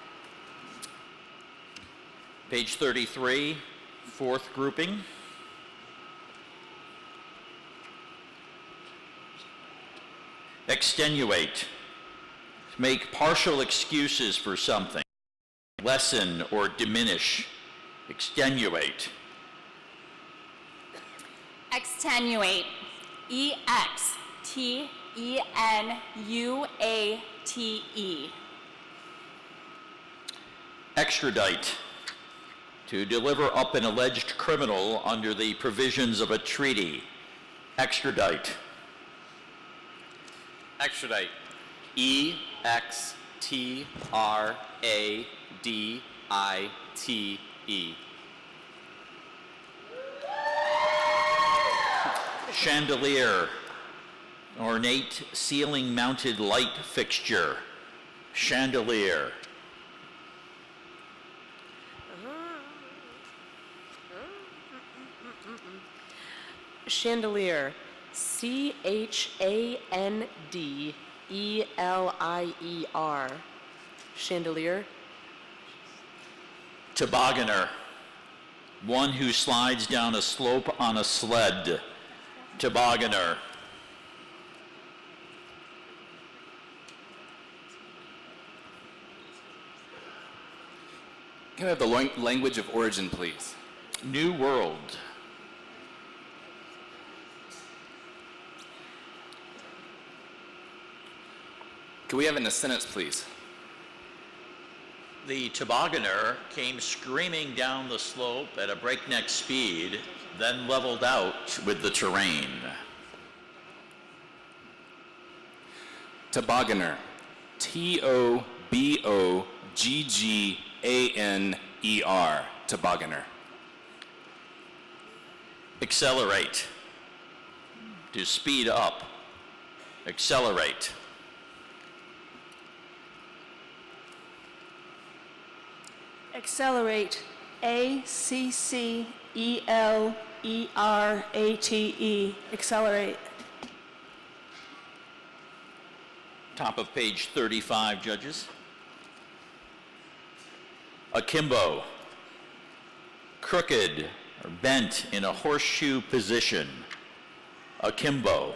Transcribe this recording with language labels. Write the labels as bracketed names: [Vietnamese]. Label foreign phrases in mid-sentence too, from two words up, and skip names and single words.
[English] Page 33, fourth grouping. Extenuate. Make partial excuses for something. Lessen or diminish. Extenuate. Extenuate. E-X-T-E-N-U-A-T-E. Extradite. To deliver up an alleged criminal under the provisions of a treaty. Extradite. Extradite. E-X-T-R-A-D-I-T-E. Chandelier. Ornate ceiling-mounted light fixture. Chandelier. Chandelier. C-H-A-N-D-E-L-I-E-R. Chandelier. Tobogganer. One who slides down a slope on a sled. Tobogganer. Can I have the language of origin, please? New World. Can we have it in a sentence, please? The tobogganer came screaming down the slope at a breakneck speed, then leveled out with the terrain. Tobogganer. T-O-B-O-G-G-A-N-E-R. Tobogganer. Accelerate. To speed up. Accelerate. Accelerate. A-C-C-E-L-E-R-A-T-E. Accelerate. Top of page 35, judges. Akimbo. Crooked or bent in a horseshoe position. Akimbo.